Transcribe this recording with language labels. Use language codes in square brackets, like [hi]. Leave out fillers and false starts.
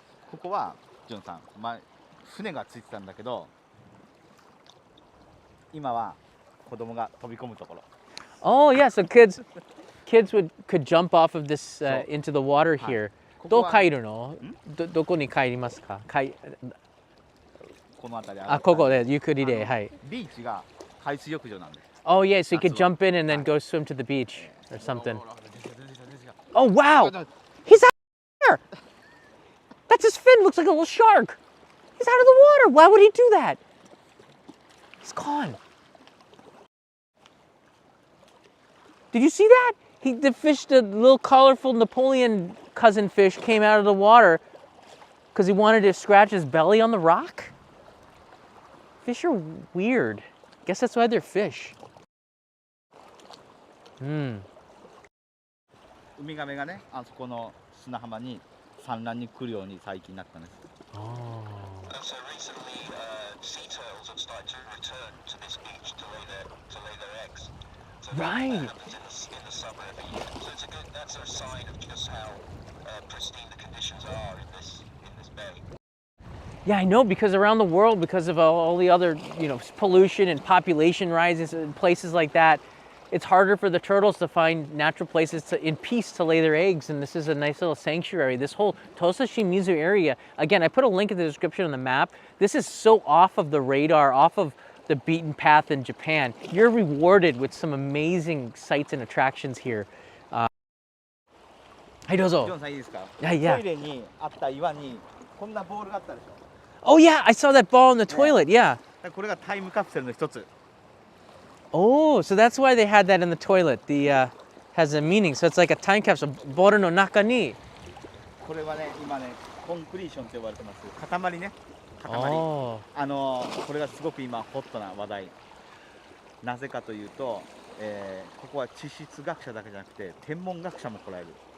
[ja] ここはジョンさん、船がついてたんだけど、今は子供が飛び込むところ。 [en] Oh yeah, so kids could jump off of this into the water here. [ja] どう帰るの?どこに帰りますか? この辺り。あ、ここでゆっくりで、はい。ビーチが海水浴場なんです。 [en] Oh yeah, so you could jump in and then go swim to the beach or something. Oh wow, he's out there. That's his fin. Looks like a little shark. He's out of the water. Why would he do that? He's gone. Did you see that? The little colorful Napoleon cousin fish came out of the water because he wanted to scratch his belly on the rock. Fish are weird. Guess that's why they're fish. [ja] ウミガメがね、あそこの砂浜に産卵に来るように最近なったんです。 [en] Oh. So recently, sea turtles have started to return to this beach to lay their eggs. So Right. that happens in the summer every year. So that's a sign of just how pristine the conditions are in this bay. Yeah, I know, because around the world, because of all the other, you know, pollution and population rises in places like that, it's harder for the turtles to find natural places in peace to lay their eggs, and this is a nice little sanctuary. This whole Tosa Shimizu area, again, I put a link in the description on the map. This is so off of the radar, off of the beaten path in Japan. You're rewarded with some amazing sights and attractions here. [ja] はい、どうぞ。ジョンさんいいですか？はい、 [en] yeah. [ja] トイレにあった岩にこんなボールがあったでしょ。 [en] Oh yeah, I saw that ball in the toilet. Yeah. [ja] これがタイムカプセルの一つ。 [en] Oh, so that's why they had that in the toilet. The has a meaning. So it's like a time capsule. [ja] Boru no naka ni. これはね、今ね、コンクリーションと呼ばれてます。塊ね。塊。 [en] Oh. [ja] これがすごく今ホットな話題。なぜかというと、ここは地質学者だけじゃなくて天文学者も来られる。